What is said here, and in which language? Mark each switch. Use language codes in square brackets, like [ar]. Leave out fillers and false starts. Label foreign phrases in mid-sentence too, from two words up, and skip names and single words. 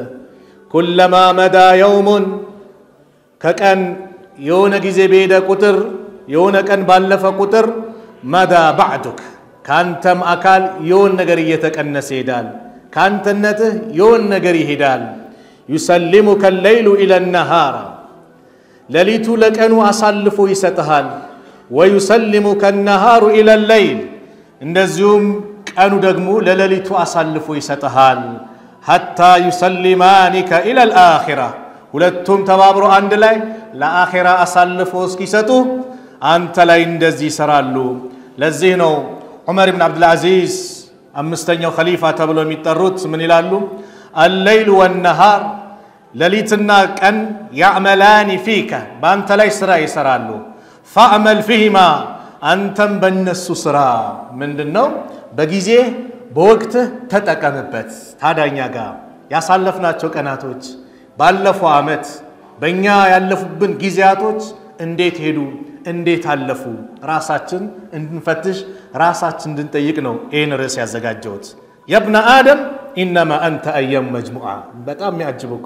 [ar] كلما مضى يوم [am] ከቀን የሆነ ጊዜ በሄደ ቁጥር የሆነ ቀን ባለፈ ቁጥር [ar] مضى بعضك [am] ካንተም አካል የሆነ ነገር እየተቀነሰ ይሄዳል። ካንተነትህ የሆነ ነገር ይሄዳል። [ar] يسلمك الليل إلى النهار [am] ለሊቱ ለቀኑ አሳልፎ ይሰጥሃል። [ar] ويسلمك النهار إلى الليل [am] እንደዚሁም ቀኑ ደግሞ ለሌሊቱ አሳልፎ ይሰጥሃል። [ar] حتى يسلمانك إلى الآخرة [am] ሁለቱም ተባብሮ አንድ ላይ ለአኺራ አሳልፎ እስኪሰጡ አንተ ላይ እንደዚህ ይሰራሉ። ለዚህ ነው ዑመር ኢብኑ አብዱል አዚዝ አምስተኛው ኸሊፋ ተብሎ የሚጠሩት ምን ይላሉ? [ar] الليل والنهار [am] ለሊትና ቀን [ar] يعملان فيك [am] በአንተ ላይ ስራ ይሰራሉ። [ar] فاعمل فيهما [am] አንተም በእነሱ ስራ። ምንድነው? በጊዜ በወቅት ተጠቀምበት። ታዳኛ ጋር ያሳለፍናቸው ቀናቶች ባለፈው አመት በእኛ ያለፉብን ጊዜያቶች እንዴት ሄዱ? እንዴት አለፉ? ራሳችን እንድንፈትሽ ራሳችን እንድንጠይቅ ነው ይህን ርዕስ ያዘጋጀሁት። [ar] يا ابن آدم إنما أنت أيام مجموعة። [am] በጣም የሚያጅብ እኮ